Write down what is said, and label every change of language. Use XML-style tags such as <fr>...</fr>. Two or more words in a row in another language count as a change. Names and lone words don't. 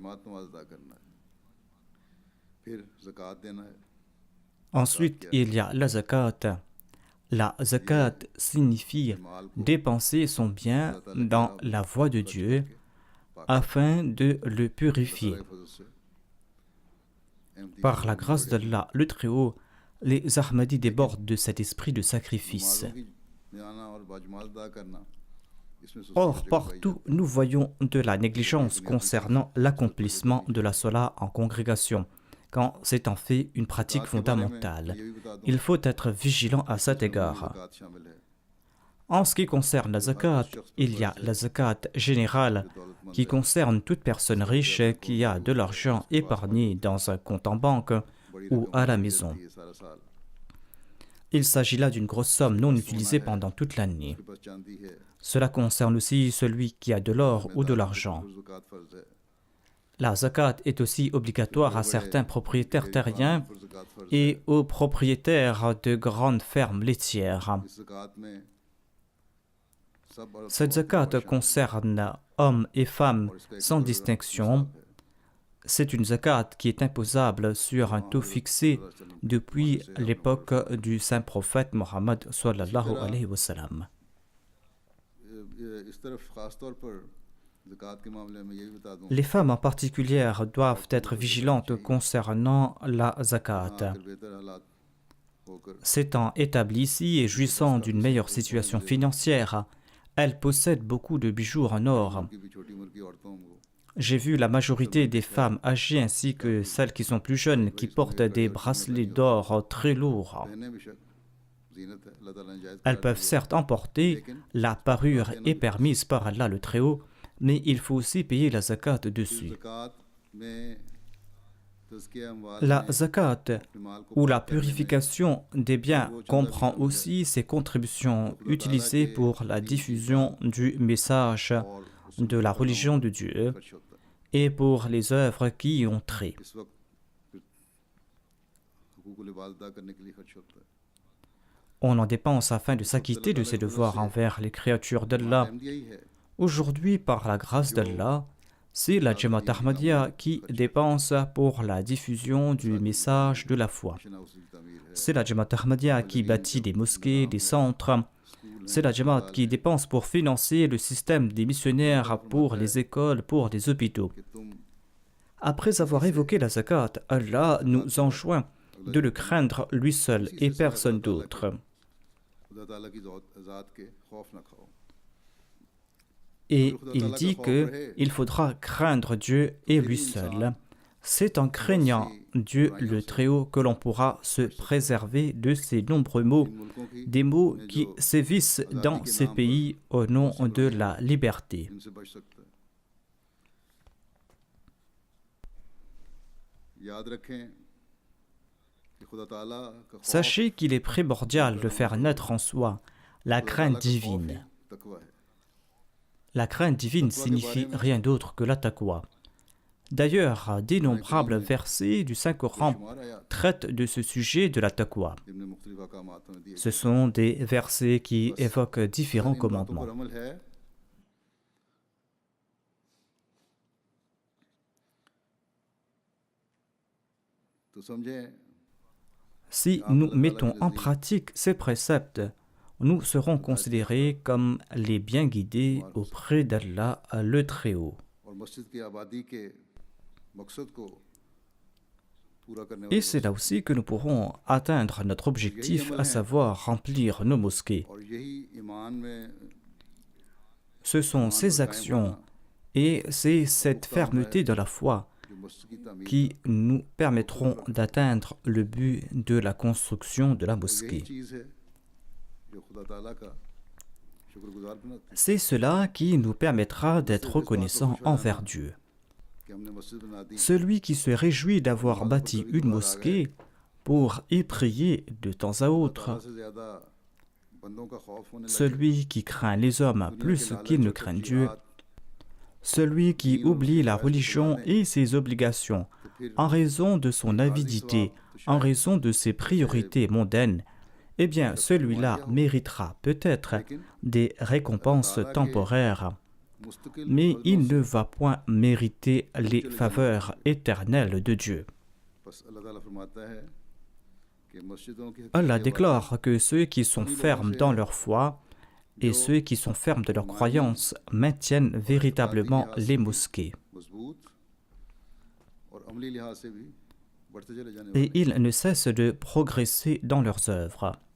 <fr>Ensuite, il y a la zakat. La zakat signifie dépenser son bien dans la voie de Dieu afin de le purifier.</fr> <ur>کے فضل سے</ur> <fr>Par la grâce d'Allah, le Très-Haut, les Ahmadis débordent de cet esprit de sacrifice.</fr> <ur>نمازوں کی جانا اور باجماعت ادا کرنا اس میں سستی</ur> <fr>Or,</fr> <ur>کی جگہ پائی</ur> <fr>partout, nous voyons de la négligence concernant l'accomplissement de la Salah en congrégation, quand c'est en fait une pratique fondamentale. Il faut être vigilant à cet égard.</fr> <ur>زکوٰۃ شامل ہے</ur> <fr>En ce qui concerne la zakat, il y a la zakat générale qui concerne toute personne riche qui a de l'argent épargné dans un compte en banque ou à la maison.</fr> <ur>یہ سارا سال</ur> <fr>Il s'agit là d'une grosse somme non utilisée pendant toute l'année.</fr> <ur>اس کے پاس چاندی ہے</ur> <fr>Cela concerne aussi celui qui a de l'or ou de l'argent.</fr> <ur>زکوٰۃ فرض ہے</ur> <fr>La zakat est aussi obligatoire à certains propriétaires terriens</fr> <ur>پر زکوٰۃ فرض</ur> <fr>et aux propriétaires de grandes fermes laitières.</fr> <ur>اس زکوٰۃ میں سب اور</ur> <fr>Cette zakat concerne hommes et femmes sans distinction. C'est une zakat qui est imposable sur un taux fixé depuis l'époque du saint prophète Mohammed</fr> <ar>صلى الله عليه وسلم.</ar> <ur>اس طرف خاص طور پر زکوٰۃ کے معاملے میں یہ بھی بتا دوں</ur> <fr>Les femmes en particulier doivent être vigilantes concernant la zakat.</fr> <ur>پھر بہتر حالات ہوکر</ur> <fr>S'étant établies ici et jouissant d'une meilleure situation financière, elles possèdent beaucoup de bijoux en or.</fr> <ur>کی بھی چھوٹی عمر کی عورتوں کو</ur> <fr>J'ai vu la majorité des femmes âgées ainsi que celles qui sont plus jeunes qui portent des bracelets d'or très lourds.</fr> <ur>پہنے بیشک زینت ہے اللہ تعالیٰ نے جائز</ur> <fr>Elles peuvent certes en porter, la parure est permise par Allah le Très-Haut, mais il faut aussi payer la zakat dessus.</fr> <ur>زکوٰۃ میں تزکیہ اموال</ur> <fr>La zakat</fr> <ur>مال کو</ur> <fr>ou la purification des biens comprend aussi ces contributions utilisées pour la diffusion du message de la religion de Dieu</fr> <ur>خرچ ہوتا ہے</ur> <fr>et pour les œuvres qui y ont trait.</fr> <ur>اس وقت حقوق العبادت ادا کرنے کے لیے خرچ ہوتا ہے</ur> <fr>On en dépense afin de s'acquitter de ses devoirs envers les créatures d'Allah.</fr> <ur>احمد یہی ہے</ur> <fr>Aujourd'hui, par la grâce d'Allah, c'est la Jamaat Ahmadiyya qui dépense pour la diffusion du message de la foi.</fr> <ur>شنا اسی کی تعمیر ہے</ur> <fr>C'est la Jamaat Ahmadiyya qui bâtit des mosquées, des centres. C'est la Jamaat qui dépense pour financer le système des missionnaires, pour les écoles, pour les hôpitaux.</fr> <ur>کہ تم</ur> <fr>Après avoir évoqué la zakat, Allah nous enjoint de le craindre lui seul et personne d'autre.</fr> <ur>خدا تعالیٰ کی ذات کے خوف نہ کھاؤ</ur> <fr>Et il dit qu'il faudra craindre Dieu et lui seul. C'est en craignant Dieu le Très-Haut que l'on pourra se préserver de ces nombreux maux,</fr> <ur>ان ملکوں کی</ur> <fr>des maux qui sévissent dans ces pays au nom de la liberté.</fr> <ur>ان سے بچ سکتا ہے یاد رکھیں کہ خدا تعالیٰ کا خوف</ur> <fr>Sachez qu'il est primordial de faire naître en soi la crainte divine.</fr> <ur>تقویٰ ہے</ur> <fr>La crainte divine signifie rien d'autre que la taqwa. D'ailleurs, d'innombrables versets du Saint-Coran</fr> <ur>شمار آیا</ur> <fr>traitent de ce sujet de la taqwa.</fr> <ur>جن میں مختلف احکامات میں دیے</ur> <fr>Ce sont des versets qui évoquent différents</fr> <ur>ان باتوں پر</ur> <fr>commandements.</fr> <ur>عمل ہے تو سمجھیں</ur> <fr>Si nous mettons en pratique ces préceptes, nous serons considérés comme les bien guidés auprès d'Allah le Très-Haut.</fr> <ur>اور مسجد کی آبادی کے مقصد کو پورا کرنے</ur> <fr>Et</fr> <ur>वाले</ur> <fr>c'est là aussi que nous pourrons atteindre notre objectif, à savoir remplir nos mosquées.</fr> <ur>اور یہی ایمان میں</ur> <fr>Ce sont ces actions et c'est cette fermeté de la foi</fr> <ur>جو مسجد کی تعمیر</ur> <fr>qui nous permettront d'atteindre le but de la construction de la</fr> <ur>यही</ur> <fr>mosquée.</fr> <ur>چیز ہے جو خدا تعالیٰ کا شکرگزار بناتی ہے</ur> <fr>C'est cela qui nous permettra d'être reconnaissants envers Dieu.</fr> <ur>کہ ہم نے مسجد بنا دی</ur> <fr>Celui qui se réjouit d'avoir bâti une mosquée pour y prier de temps à autre,</fr> <ur>تعالیٰ سے زیادہ بندوں کا خوف ہونے لگے</ur> <fr>celui qui craint les hommes plus qu'il ne craint Dieu, celui qui oublie la religion et ses obligations en raison de son avidité, en raison de ses priorités mondaines, eh bien celui-là méritera peut-être des récompenses temporaires,</fr> <ur>मुस्तकिल</ur> <fr>mais il ne va point mériter les faveurs éternelles de Dieu.</fr> <ur>بس اللہ تعالیٰ فرماتا ہے کہ مسجدوں کی</ur> <fr>Allah</fr> <ur>हकीकत</ur> <fr>déclare que ceux qui sont fermes dans leur foi et ceux qui sont fermes de leur croyance maintiennent véritablement les mosquées. Et ils ne cessent de progresser dans leurs œuvres.</fr>